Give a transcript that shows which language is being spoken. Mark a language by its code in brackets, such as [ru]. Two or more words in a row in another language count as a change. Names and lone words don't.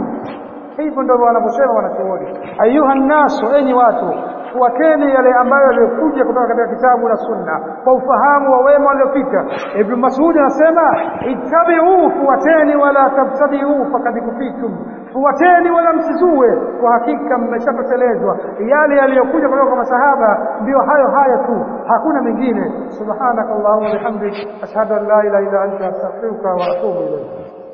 [sw] Hivyo ndio wanaposema wanachuoni. [ar] أيها الناس, [sw] enyi watu, fuateni yale ambayo yalikuja kutoka katika kitabu na sunna kwa ufahamu wa wema waliopita. Ibn Mas'ud anasema ittabi'u, fuateni, [ar] ولا تبتدعوا فقد كفيتم, [sw] fuateni wala msizue, kwa hakika mmeshapelezwa. Yale yaliyokuja kutoka kwa masahaba ndio hayo tu, hakuna mengine. [ar] سبحانك اللهم وبحمدك أشهد أن لا إله إلا أنت أستغفرك وأتوب إليك.